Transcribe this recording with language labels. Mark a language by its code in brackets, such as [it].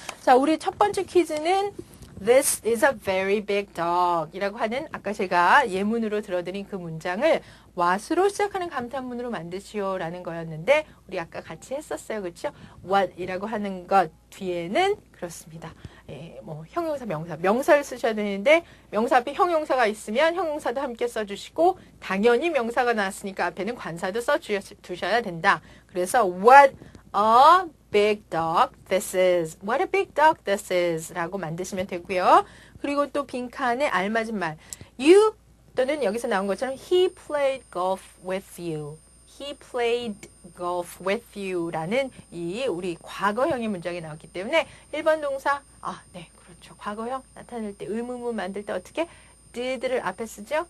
[ko] 자, 우리 첫 번째 퀴즈는 [en] This is a very big dog [ko] 이라고 하는 아까 제가 예문으로 들어드린 그 문장을 what으로 시작하는 감탄문으로 만드시오 라는 거였는데 우리 아까 같이 했었어요. 그렇죠? what 이라고 하는 것 뒤에는 그렇습니다. 뭐 형용사, 명사를 쓰셔야 되는데 명사 앞에 형용사가 있으면 형용사도 함께 써주시고 당연히 명사가 나왔으니까 앞에는 관사도 써두셔야 된다. 그래서 [en] what a big dog this is. What a big dog this is [ko] 라고 만드시면 되고요. 그리고 또 빈칸에 알맞은 말 You 또는 여기서 나온 것처럼 [en] He played golf with you. He played golf with you [ko] 라는 이 우리 과거형의 문장이 나왔기 때문에 1번 동사 네 그렇죠. 과거형 나타낼 때 의문문 만들 때 어떻게 did를 앞에 쓰죠.